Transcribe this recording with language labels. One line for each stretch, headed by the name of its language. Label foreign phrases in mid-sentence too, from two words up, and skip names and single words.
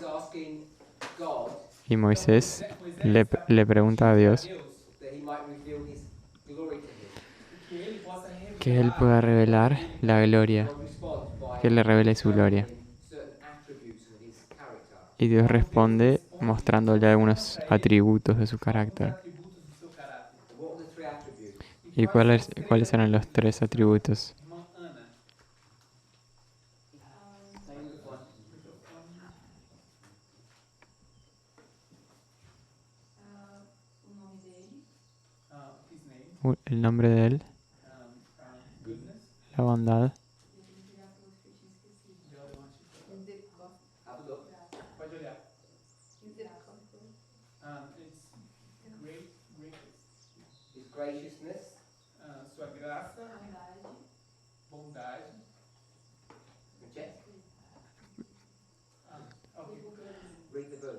Spanish: Y Moisés le pregunta a Dios que Él pueda revelar la gloria, que Él le revele su gloria. Y Dios responde mostrándole algunos atributos de su carácter. ¿Y cuáles eran los 3 atributos?
Portuguese: Irmã Ana. Tá indo fora. Microfone. O nome dele,
English: His name.
Spanish: El nombre de Él,
English: Goodness.
Spanish: la bondad,
Portuguese: eu tenho que olhar pelos que eu tinha esquecido.
English: The other one.
Portuguese: Misericórdia. Pode olhar. Misericórdia.
English: It's great, greatest. His graciousness,
Portuguese: Sua graça, Bondade. bondade.
English: reject, Okay. read the verse.